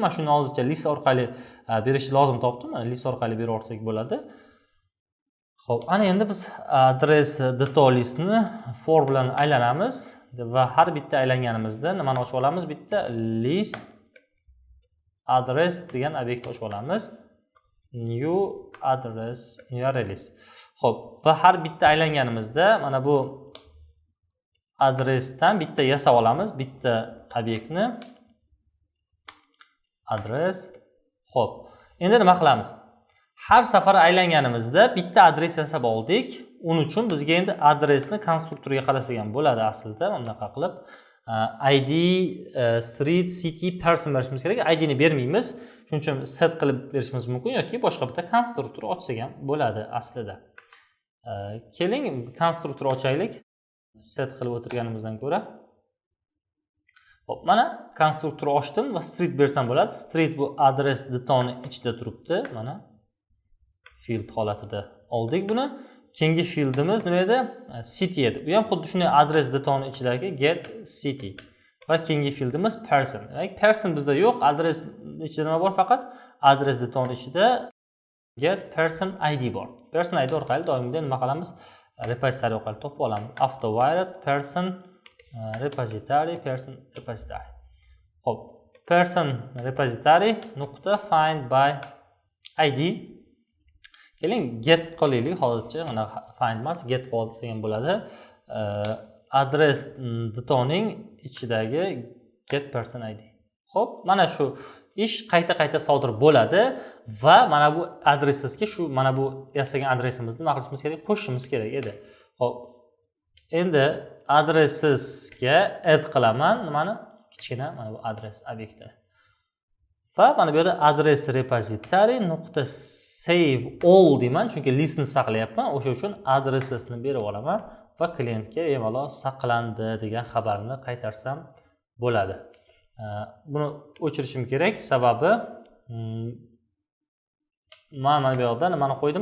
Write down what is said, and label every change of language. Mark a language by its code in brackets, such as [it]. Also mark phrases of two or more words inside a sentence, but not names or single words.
[uz] Men shuni hozircha list orqali berishni lozim topdim. Mana list orqali berib olsak bo'ladi. Xo'p, ana endi biz adres data listni for bilan aylanamiz. va har bitta aylanganimizda nimani ochib olamiz? Bitta [en] list address [uz] degan obyektni ochib olamiz. [en] New address, new array. [uz] Xo'p, va har bitta aylanganimizda mana bu adresdan bitta yasab olamiz, bitta obyektni adres. Xo'p, endi nima qilamiz? Har safar aylanganimizda bitta adres yasab oldik. Uning uchun bizga endi adresni konstruktorga qarasak ham bo'ladi aslida. Bunaqa qilib id, [en] street, city, person [uz] berishimiz kerak. id ni bermaymiz. Shuning uchun set qilib berishimiz mumkin yoki boshqa bitta konstruktor ochsak ham bo'ladi aslida. Keling, konstruktor ochaylik. Set qilib o'tirganimizdan ko'ra. Hop, mana konstruktor ochdim va street bersam bo'ladi. Street bu adres detoni ichida turibdi. Mana field holatida oldik buni. Keyingi fieldimiz nima edi? City edi. Bu ham xuddi shunday adres detoni ichidagi [en] get city. [uz] Va keyingi fieldimiz person. Person bizda yo'q, adres ichida nima bor? Faqat adres detoni ichida [en] get person id [uz] bor. [en] Person id [uz] orqali doimgidek nima qilamiz? Repository orqali topib olamiz. [en] After wired person repository. [uz] Xo'p, [en] person repository [uz] nuqta [en] find by id. [uz] Keling, get qilaylik hozircha. Mana find emas, get qolsa ham bo'ladi. Adres detoning ichidagi [en] get person id. [uz] Xo'p, mana shu ish qayta sodir bo'ladi va mana bu adresingizga shu mana bu yasagan adresimizni nima qilishimiz kerak? Qo'shishimiz kerak edi. Xo'p, endi adresingizga add qilaman nimani? Kichkina mana bu adres obyektini. Va mana bu yerda adres repository nuqta [en] save all [uz] deyman, chunki listni saqlayapman. O'sha uchun adresini berib olaman va klientga bemalol saqlandi degan xabarni qaytarsam bo'ladi. Buni o'chirishim kerak, sababi mana bu yerda nimani qo'ydim?